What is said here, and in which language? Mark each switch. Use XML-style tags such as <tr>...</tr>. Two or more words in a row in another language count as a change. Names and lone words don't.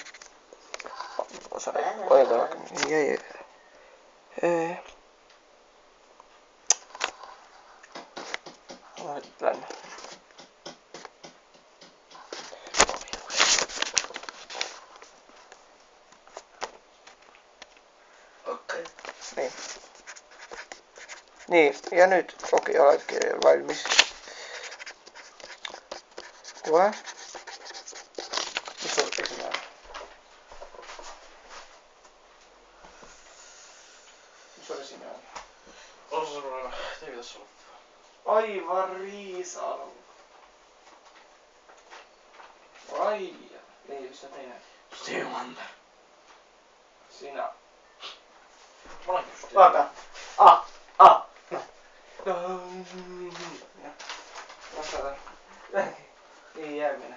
<fi>Osa ei. Otetaan. Ei. Lähen. Okei. Niin. Niin, ja nyt okei, oletkin valmis. Kuva. Missä on ensimmäinen? Missä on ensimmäinen? On se semmoinen. Ei pitäis olla. Aivan.</fi> <et>Aivar Riisalu. Ai, ei, mis on teine? Stevie Wonder. Sina. Ma olen just. Vaata. Nii, järgmine.</et>